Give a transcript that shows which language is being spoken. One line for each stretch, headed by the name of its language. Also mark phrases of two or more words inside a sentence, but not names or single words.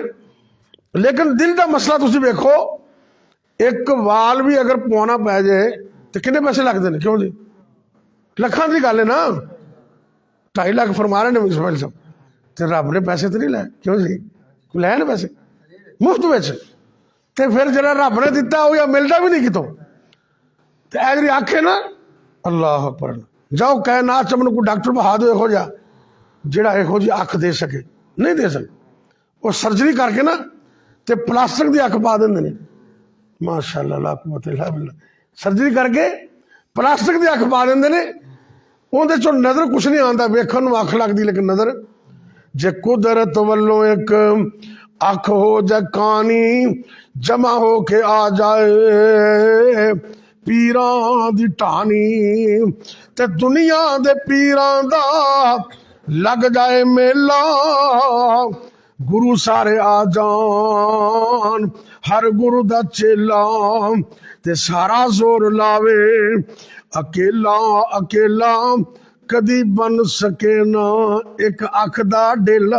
Urdu: لیکن دل کا مسئلہ
Punjabi: تسیں ویکھو,
Urdu: ایک وال بھی اگر پوانا پے جائے تو کتنے پیسے لگتے ہیں?
Punjabi: کیوں جی، لکھاں دی گل اے ناں.
Urdu: 2.5 لاکھ فرما رہے نے اسماعیل صاحب، تو رب نے پیسے تو نہیں لائے? کیوں جی، لئے نے پیسے مفت میں۔ تو پھر ذرا رب نے دتا ہو یا ملتا بھی نہیں کتوں.
Punjabi: تو اے جی اکھ ہے ناں,
Arabic: الله أكبر,
Punjabi: جاؤ کائنات چ مینوں کوئی ڈاکٹر بہا دو ایہو جیہا جیہڑا ایہو جی اکھ دے سکے.
Urdu: نہیں دے سکے۔ وہ سرجری کرکے نا تو پلاسٹک کی اکھ پا دیں گے نے,
Arabic: ما شاء الله لا قوة إلا بالله.
Urdu: سرجری کرکے پلاسٹک کی اکھ پا دیں گے نے,
Punjabi: اوہدے چوں نظر کجھ نہیں آتا، ویکھن نوں اکھ لگدی لیکن نظر. جے قدرت ولوں اک اکھ ہو جائے کانی، جمع ہو کے آ جائے پیراں دی ڈھانی، تے دنیا دے پیراں دا لگ جائے میلہ، گرو سارے آ جان ہر گرو دا چیلا، تے سارا زور لاوے اکیلا اکیلا، کدی بن سکے نہ اک اکھ دا ڈیلا.